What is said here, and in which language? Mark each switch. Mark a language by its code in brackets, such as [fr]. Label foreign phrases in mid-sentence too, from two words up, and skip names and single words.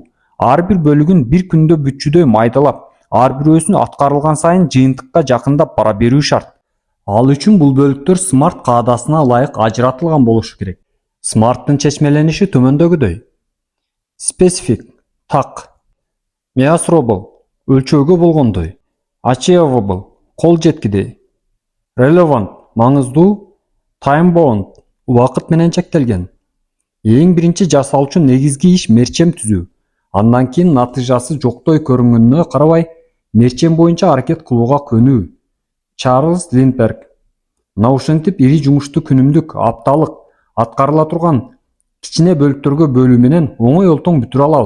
[ky] Ар бир бөлүгүн бир күндө бүтчүдөй майдалап, ар бирөөсүн аткарылган сайын жыйынтыкка жакындап бара берүү шарт. Ал үчүн бул бөлүктөр смарт каадасына ылайык ажыратылган болушу керек. Смарттын чечмелениши төмөндөгүдөй: specific, так; measurable, өлчөөгө болгондой; achievable, кол жеткидей; relevant, маңыздуу; [en] time bound, [ky] убакыт менен чектелген. Эң биринчи жасалуучу негизги иш мерчем түзүү. Андан кийин натыйжасы жоктой көрүнгөнүнө карабай, мерчем боюнча аракет кылууга көнүү. Чарльз Линдберг. Мына ушинтип ири жумушту күнүмдүк, апталык, аткарыла турган кичине бөлүктөргө бөлүү менен оңой олтоң бүтүрө алабыз.